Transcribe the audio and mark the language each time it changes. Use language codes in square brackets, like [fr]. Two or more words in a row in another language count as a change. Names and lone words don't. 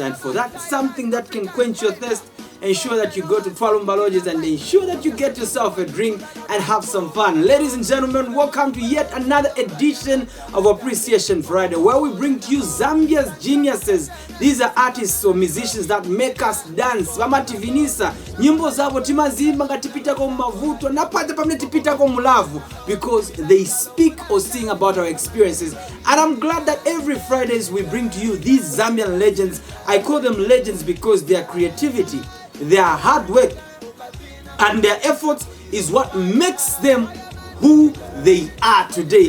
[en] And for that something that can quench your thirst, ensure that you go to Falumba Lodges and ensure that you get yourself a drink and have some fun. Ladies and gentlemen, welcome to yet another edition of Appreciation Friday, where we bring to you Zambia's geniuses. These are artists or musicians that make us dance. [ny] Vamativinisa nyimbo zavo timazimba ngatipita kwa mavuto napata pamne tipita kwa mulavu, [en] because they speak or sing about our experiences. And I'm glad that every Fridays we bring to you these Zambian legends. I call them legends because their creativity, their hard work, and their efforts is what makes them who they are today.